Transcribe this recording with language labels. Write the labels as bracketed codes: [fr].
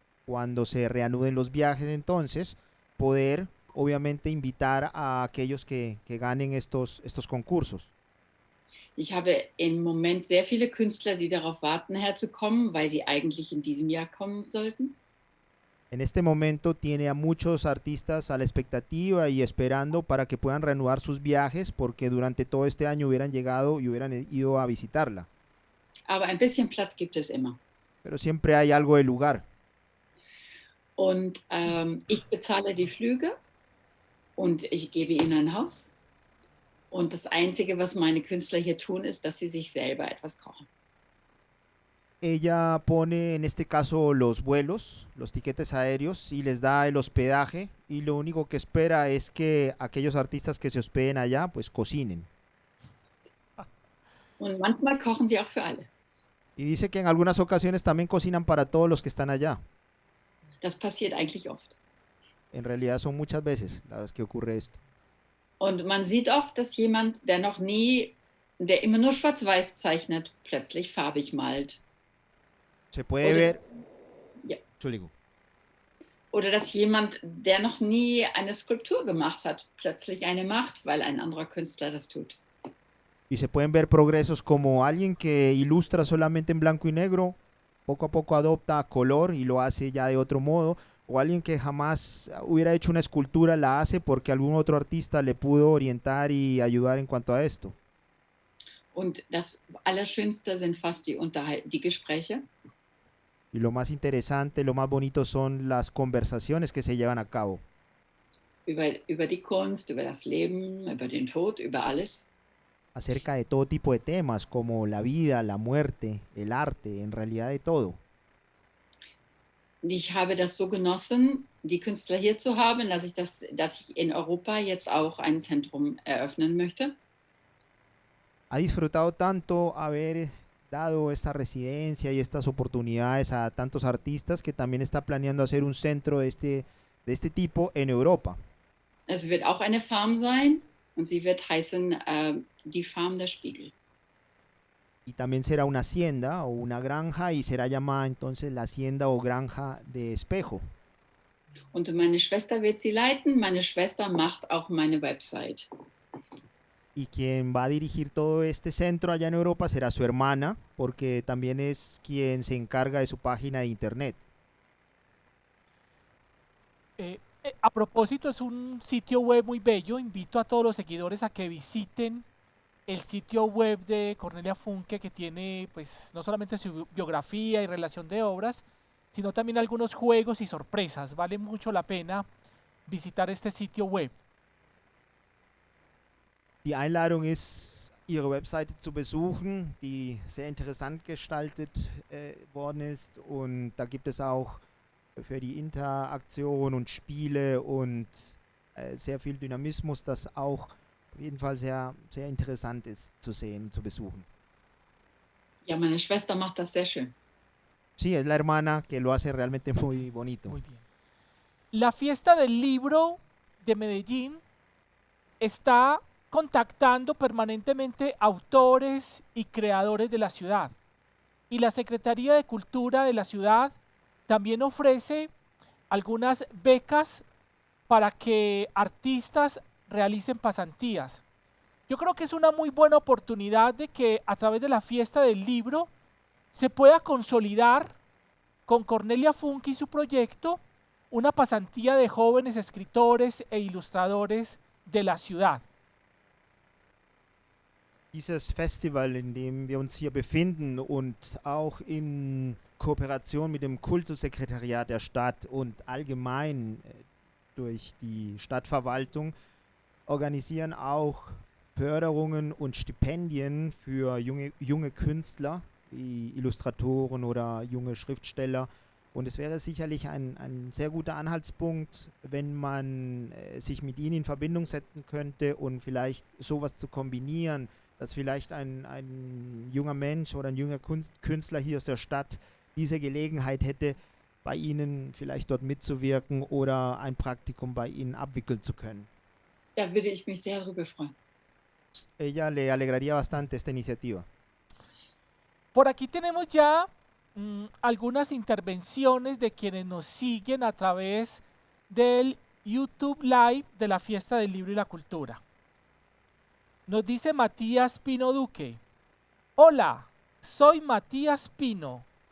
[es] Cuando se reanuden los viajes, entonces, poder obviamente invitar a aquellos que ganen estos concursos. [de] Ich habe im Moment sehr viele Künstler, die darauf warten, herzukommen, weil sie eigentlich in diesem Jahr kommen sollten. [es] En este momento tiene a muchos artistas a la expectativa y esperando para que puedan reanudar sus viajes porque durante todo este año hubieran llegado y hubieran ido a visitarla. [de] Aber ein bisschen Platz gibt es immer. [es] Pero siempre hay algo de lugar. [de] Und ich bezahle die Flüge und ich gebe ihnen ein Haus. Und das Einzige, was meine Künstler hier tun, ist, dass sie sich selber etwas kochen. [es] Ella pone en este caso los vuelos, los tiquetes aéreos y les da el hospedaje y lo único que espera es que aquellos artistas que se hospeden allá pues cocinen. [de] Und manchmal kochen sie auch für alle. [es] Y dice que en algunas ocasiones también cocinan para todos los que están allá. [de] Das passiert eigentlich oft. [es] En realidad son muchas veces las que ocurre esto. [de] Und man sieht oft, dass jemand, der immer nur schwarz-weiß zeichnet, plötzlich farbig malt. [es] Se puede [de] Oder, [es] ver... [de] ja. Entschuldigung. Oder dass jemand, der noch nie eine Skulptur gemacht hat, plötzlich eine macht, weil ein anderer Künstler das tut. [es] Y se pueden ver progresos como alguien que ilustra solamente en blanco y negro, poco a poco adopta color y lo hace ya de otro modo, o alguien que jamás hubiera hecho una escultura la hace porque algún otro artista le pudo orientar y ayudar en cuanto a esto. [de] Und das Allerschönste sind fast die Gespräche. [es] Y lo más interesante, lo más bonito son las conversaciones que se llevan a cabo. [de] Über die Kunst, über das Leben, über den Tod, über alles. [es] Acerca de todo tipo de temas como la vida, la muerte, el arte, en realidad de todo. [de] Ich habe das so genossen, die Künstler hier zu haben, dass ich in Europa jetzt auch ein Zentrum eröffnen möchte. [es] Ha disfrutado tanto haber dado esta residencia y estas oportunidades a tantos artistas que también está planeando hacer un centro de este tipo en Europa. [de] Es wird auch eine Farm sein und sie wird heißen die Farm der Spiegel. [es] Y también será una hacienda o una granja y será llamada entonces la hacienda o granja de Espejo. [de] Und meine Schwester wird sie leiten. Meine Schwester macht auch meine Website. [es] Y quien va a dirigir todo este centro allá en Europa será su hermana, porque también es quien se encarga de su página de internet. A propósito, es un sitio web muy bello. Invito a todos los seguidores a que visiten el sitio web de Cornelia Funke, que tiene pues no solamente su biografía y relación de obras, sino también algunos juegos y sorpresas. Vale mucho la pena visitar este sitio web. [de] Die Einladung ist, ihre Webseite zu besuchen, die sehr interessant gestaltet worden ist. Und da gibt es auch für die Interaktion und Spiele und sehr viel Dynamismus, das auch auf jeden Fall sehr, sehr interessant ist zu sehen, zu besuchen. Ja, meine Schwester macht das sehr schön. Sí, es la hermana que lo hace realmente muy bonito. Muy bien. La fiesta del libro de Medellín está contactando permanentemente autores y creadores de la ciudad. Y la Secretaría de Cultura de la ciudad también ofrece algunas becas para que artistas realicen pasantías. Yo creo que es una muy buena oportunidad de que a través de la fiesta del libro se pueda consolidar con Cornelia Funke y su proyecto una pasantía de jóvenes escritores e ilustradores de la ciudad. Dieses Festival, in dem wir uns hier befinden und auch in Kooperation mit dem Kultussekretariat der Stadt und allgemein durch die Stadtverwaltung organisieren auch Förderungen und Stipendien für junge Künstler, wie Illustratoren oder junge Schriftsteller. Und es wäre sicherlich ein sehr guter Anhaltspunkt, wenn man sich mit ihnen in Verbindung setzen könnte und vielleicht sowas zu kombinieren dass vielleicht ein junger Mensch oder ein junger Künstler hier aus der Stadt diese Gelegenheit hätte, bei Ihnen vielleicht dort mitzuwirken oder ein Praktikum bei Ihnen abwickeln zu können. Da würde ich mich sehr darüber freuen. [es] Ella le alegraría bastante esta iniciativa. Por aquí tenemos ya algunas intervenciones de quienes nos siguen a través del YouTube Live de la Fiesta del Libro y la Cultura. Nos dice Matías Pino Duque. Hola, soy Matías Pino.